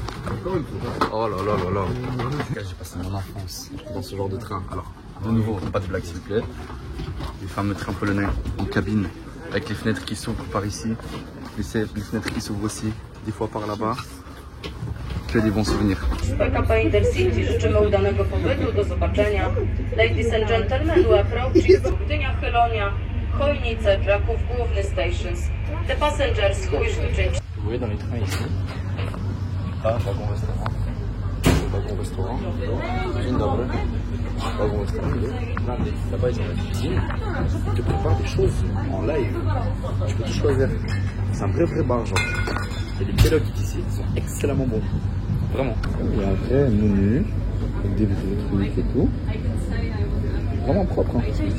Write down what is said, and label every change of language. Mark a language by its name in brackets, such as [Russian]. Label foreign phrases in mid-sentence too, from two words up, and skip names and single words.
[French] Oh là là là là. J'ai passé mon enfance dans ce genre de train. Alors, de nouveau, pas de blague s'il vous plaît. Les fameux trains polonais en cabine. Avec les fenêtres qui s'ouvrent par ici, les fenêtres qui s'ouvrent aussi, des fois par là-bas. Que des bons souvenirs. [Polish] PKP Intercity życzymy udanego pobytu, do zobaczenia. [English] Ladies and gentlemen, we approach Gdynia, Chylonia, Chojnice, Kraków, Główny Stations. The passengers who wish to change. [French] Vous voyez dans les trains ici, wagon restaurant. Wagon restaurant. [Polish] Dzień dobry. [French] Wagon restaurant. Là-bas ils ont la cuisine. Ils te préparent des choses en live. Tu peux tout choisir. C'est un vrai bar genre. Et les pieds ici sont excellemment bons. Vraiment. Il y a un vrai menu avec des trucs et tout. Vraiment propre. Hein.